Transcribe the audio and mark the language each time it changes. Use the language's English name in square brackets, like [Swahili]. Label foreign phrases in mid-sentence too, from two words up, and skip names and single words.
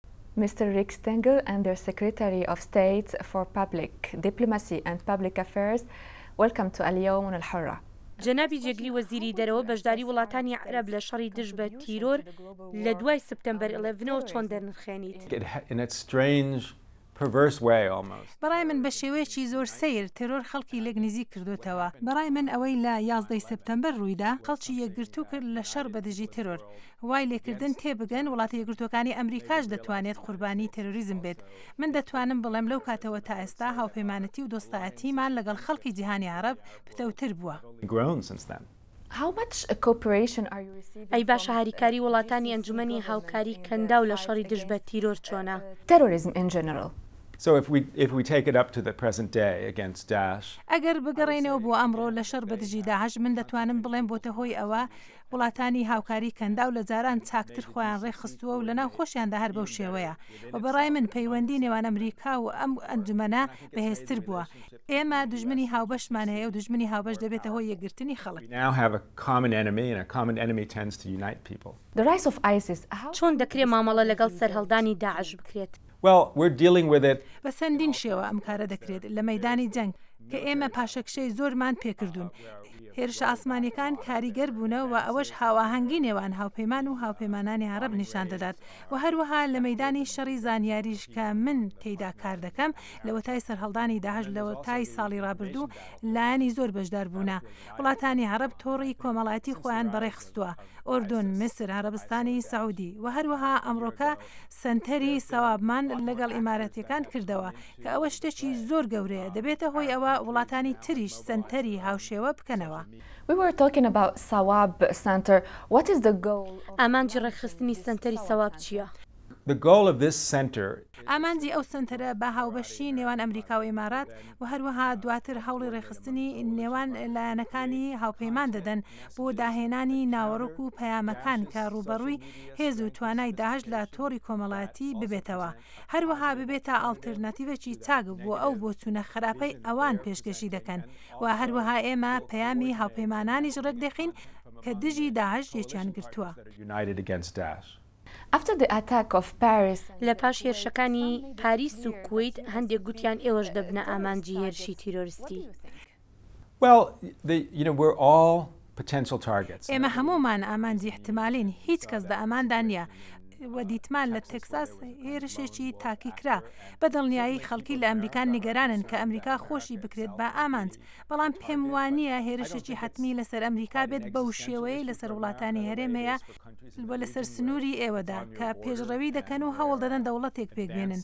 [English] Mr. Rick Stengel and their Secretary of State for Public Diplomacy and Public Affairs, welcome to اليوم من الحرة. [Central Kurdish] جەنابی جێگری وەزیری دەرەوە بەشداری وڵاتانی عەرەب لە شەڕی دژ بە تیرۆر لە دوای سپتەمبەر 11ەوە چۆن دەرنرخێنیت؟ بەڕای من بە شێوەیەکی زۆر سیر تێرۆر خەڵکی لەگنیزی کردوتەوە. بەڕای من ئەوەی لە 11 سپتەمبەر ڕوویدا خەڵکی یەکگرتو کرد لە شەڕ بە دژی تێرۆر. وای لێکردن تێبگەن وڵاتی یەکگرتوەکانی ئەمریکاش دەتوانێت قوربانی تێرۆریزم بێت. من دەتوانم بڵێم لەو کاتەوە تا ئێستا هاوپەیمانەتی و دۆستایەتیمان لەگەڵ خەڵکی جیهانی عەرەب پتەوتر بووە. ئەی باشە هاریکاری وڵاتانی ئەنجومەنی هاوکاری کەنداو لە شەڕی دژ بە تیرۆر چۆنە؟ [English] Terrorism in general. So if we take it up to the present day against Daesh. [Central Kurdish] ئەگەر بگەڕێنەوە بۆ ئەمڕۆ لە شەڕ بە دژی داعش من دەتوانم بڵێم بۆتە هۆی ئەوە وڵاتانی هاوکاری کەندا و لە جاران چاکتر خۆیان ڕێخستووە و لەناو خۆشیاندا هەر بەو شێوەیە و بەڕای من پەیوەندی نێوان ئەمریکا و ئەم ئەنجومەنە بەهێزتر بووە. ئێمە دژمنی هاوبەشمان هەیە و دژمنی هاوبەش دەبێتە هۆی یەکگرتنی خەڵک. [English] The rise of ISIS. [Central Kurdish] چۆن دەکرێت مامەڵە لەگەڵ سەرهەڵدانی داعش بکرێت؟ [English] Well, we're dealing with it. [Central Kurdish] بە چەندین شێوە ئەم کارە دەکرێت لە مەیدانی جەنگ کە ئێمە پاشەکشەی زۆرمان پێکردوون. هێرشە ئاسمانیەکان کاریگەر بوونەوە و ئەوەش هاواهەنگی نێوان هاوپەیمان و هاوپەیمانانی عەرەب نیشان دەدات و هەروەها لە مەیدانی شەڕی زانیاریش کە من تێیدا کار دەکەم لە وەتای سەرهەڵدانی داعش لە وەتای ساڵی ڕابردوو لایەنی زۆر بەشدار بوونە. وڵاتانی عەرەب تۆڕی کۆمەڵایەتی خۆیان بەڕێخستووە. ئۆردون، میسر، عەرەبستانی سەعودی و هەروەها ئەمڕۆکە سەنتەری سەوابمان لەگەڵ ئیمارەتیەکان کردەوە کە ئەوە شتێکی زۆر گەورەیە دەبێتە هۆی ئەوە وڵاتانی تریش سەنتەری هاوشێوە بکەنەوە. [English] We were talking about Sawab Center. What is the goal? [Central Kurdish] ئامانجی ڕێکخستنی سەنتەری سەواب چییە؟ [English] The goal of this center. [Central Kurdish] ئامانجی ئەو سنتەرە بە هاوبەشی نێوان ئەمریکا و ئیمارات و هەروەها دواتر هەوڵی ڕێخستنی نێوان لایەنەکانی هاوپەیمان دەدەن بۆ داهێنانی ناوەڕۆک و پەیامەکان کە ڕوبەڕووی هێز و توانای داعش لە تۆڕی کۆمەڵایەتی ببێتەوە. هەروەها ببێتە ئالترناتیڤێکی چاک بۆ ئەو بۆچوونە خراپەی ئەوان پێشکەشی دەکەن و هەروەها ئێمە پەیامی هاوپەیمانانیش ڕێک دەخین کە دژی داعش یەکیان گرتووە. [English] After the attack of Paris, [Central Kurdish] لە پاش هێرشەکانی پاریس و کویت هەندێک گوتیان ئێوەش دەبنە ئامانجی هێرشی تیرۆریستی. [English] Well, we're all potential targets. [Central Kurdish] ئێمە هەمومان ئامانجی احتمالین هیچ کەس لە ئەماندا نییە. و دیتمان لە تێکساس هێرشێکی تاکی کرا بە دڵنیایی خەڵکی لە ئەمریکان نیگەرانن کە ئەمریکا خۆشی بکرێت بە ئامانج بەڵام پێم وانییە هێرشێکی حتمی لەسەر ئەمریکا بێت بەو شێوەیە لەسەر وڵاتانی هەرێمەیە بۆ لەسەر سنووری ئێوەدا کە پێشڕەوی دەکەن و هەوڵ دەدەن دەوڵەتێک پێکبێنن.